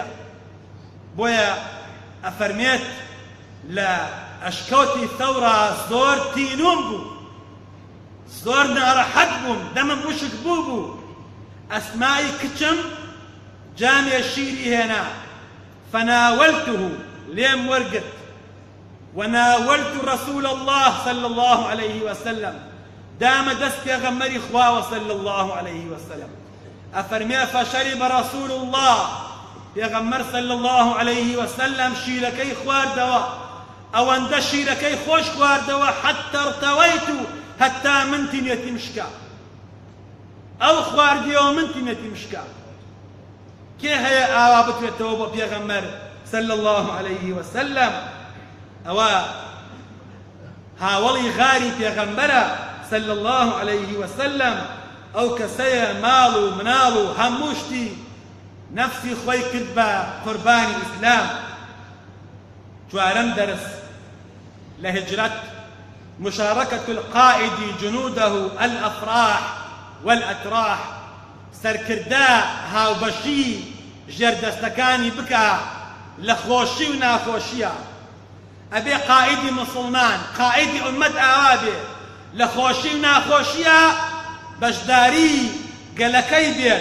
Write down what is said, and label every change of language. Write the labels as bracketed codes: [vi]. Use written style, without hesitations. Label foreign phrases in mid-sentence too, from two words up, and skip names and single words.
[ckb] بۆیە ئەفەرمێت لە ئەشکەوتی ثەورە زۆر تینوم بوو زۆر ناڕەحەت بووم دەمم وشک بوو. ئەسمای کچم جامێ شیری هێنا فناولته لێم وەرگرت [ar] وناولت رسول الله صلى الله عليه وسلم [ckb] دام دەست پێغەمبەری خواوە [ar] صلى الله عليه وسلم. [ckb] ئەفەرمێ [ar] فشرب رسول الله [ckb] پێغەمبەر [ar] صلى الله عليه وسلم [ckb] شیرەکەی خواردەوە ئەوەندە شیرەکەی خۆش خواردەوە [ar] حتى ارتويت [ckb] هەتا من تینێتی مشکا. ئەو خواردیەوە من تینێتی مشکا. کێ هەیە ئاوا بتوێتەوە بۆ پێغەمبەر [ar] صلى الله عليه وسلم؟ [ckb] ئەوە هاوڵی غاری پێغەمبەرە [ar] صلى الله عليه وسلم. [ckb] ئەو کەسەیە ماڵ و مناڵ و هەموو شتی نەفسی خۆی کرد بە قوربانی ئیسلام. چوارەم دەرس لە هجرەت [ar] مشاركة القائد جنوده الأفراح والأتراح. [ckb] سەرکردا هاوبەشی ژێردەستەکانی بکە لە خۆشی و ناخۆشیە. ئەبێ قائیدی مسلمان قائیدی ئومەت ئاوا بێ لە خۆشی و ناخۆشیە بەشداری گەلەکەی بێت.